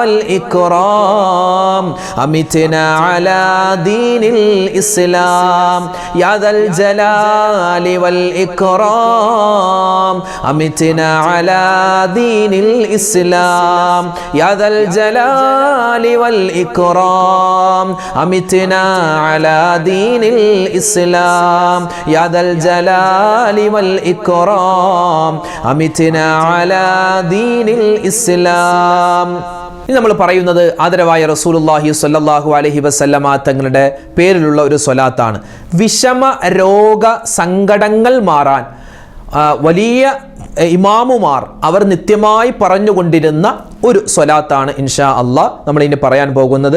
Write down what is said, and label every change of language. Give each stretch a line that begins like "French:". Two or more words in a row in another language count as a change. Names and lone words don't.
Arabic: والإكرام أمتنا على دين الإسلام يا ذا الجلال والإكرام أمتنا على دين الإسلام يا ذا الجلال والإكرام أمتنا على دين الإسلام يا ذا الجلال والإكرام أمتنا على دين الإسلام.
Malayalam: ഇനി നമ്മൾ പറയുന്നത് ആദരവായ റസൂലുള്ളാഹി
Arabic: صلى الله عليه وسلم
Malayalam: തങ്ങളുടെ പേരിലുള്ള ഒരു സ്വലാത്താണ്. വിഷമ രോഗ സങ്കടങ്ങൾ മാറാൻ വലിയ ഇമാമുമാർ അവർ നിത്യമായി പറഞ്ഞുകൊണ്ടിരുന്ന ഒരു സ്വലാത്താണ്
Arabic: إن شاء الله
Malayalam: നമ്മൾ ഇനി പറയാൻ പോകുന്നത്.